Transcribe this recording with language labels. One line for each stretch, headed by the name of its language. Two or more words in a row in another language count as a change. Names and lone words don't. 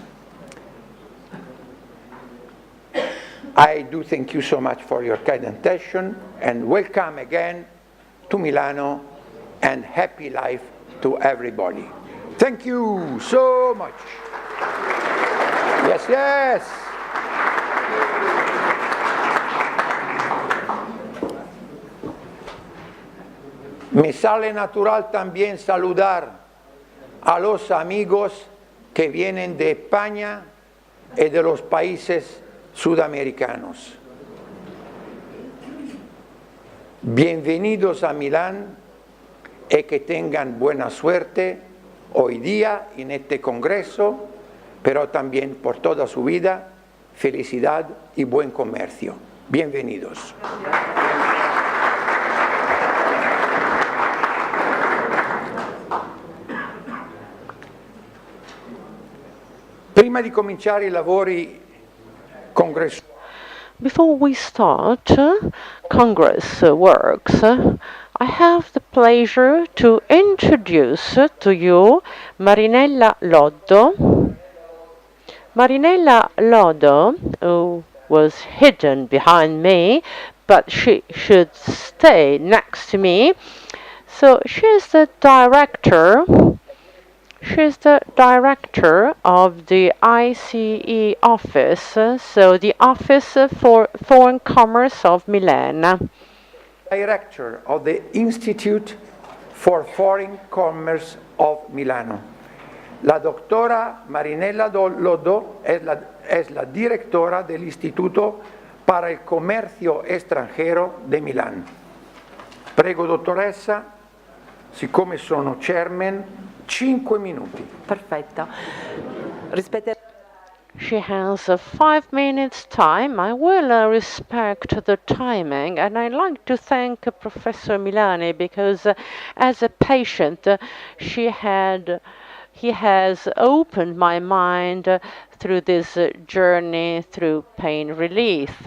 English: I do thank you so much for your kind attention, and welcome again to Milano, and happy life to everybody. Thank you so much. Yes, yes.
Spanish: Me sale natural también saludar a los amigos que vienen de España y de los países sudamericanos. Bienvenidos a Milán y que tengan buena suerte hoy día en este congreso, pero también por toda su vida, felicidad y buen comercio. Bienvenidos.
Italian: Prima di cominciare I lavori congressuali.
English: Before we start Congress works, I have the pleasure to introduce to you Marinella Loddo. Marinella Loddo, who was hidden behind me, but she should stay next to me. So she's the director of the ICE office, so the Office for Foreign Commerce of Milan. Director of the Institute for Foreign Commerce of Milano.
Spanish: La doctora Marinella Loddo es la directora del Instituto para el Comercio Extranjero de Milano.
Italian: Prego, dottoressa, siccome sono chairman, 5 minuti. Perfetto.
English: She has 5 minutes time. I will respect the timing, and I'd like to thank Professor Milani because as a patient he has opened my mind through this journey through pain relief.